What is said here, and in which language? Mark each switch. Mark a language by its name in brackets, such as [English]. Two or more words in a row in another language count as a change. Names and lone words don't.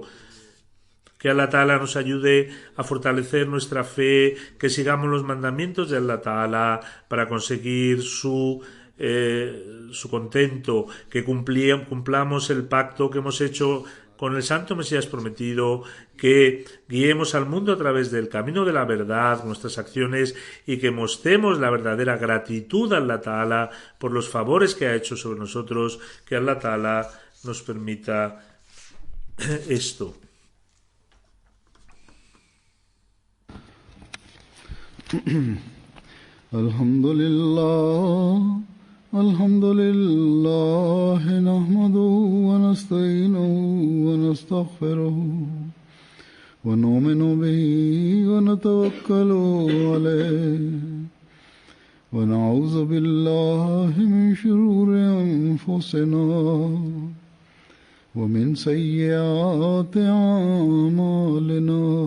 [Spanish] Que Allah Ta'ala nos ayude a fortalecer nuestra fe, que sigamos los mandamientos de Allah Ta'ala para conseguir su contento, que cumplamos el pacto que hemos hecho con el Santo Mesías Prometido, que guiemos al mundo a través del camino de la verdad, nuestras acciones, y que mostremos la verdadera gratitud a Allah Ta'ala por los favores que ha hecho sobre nosotros. Que Allah Ta'ala nos permita esto. [Arabic] الحمد لله، الحمد لله، نحمده ونستعينه ونستغفره ونؤمن به ونتوكل عليه ونعوذ بالله من شرور أنفسنا ومن سيئات أعمالنا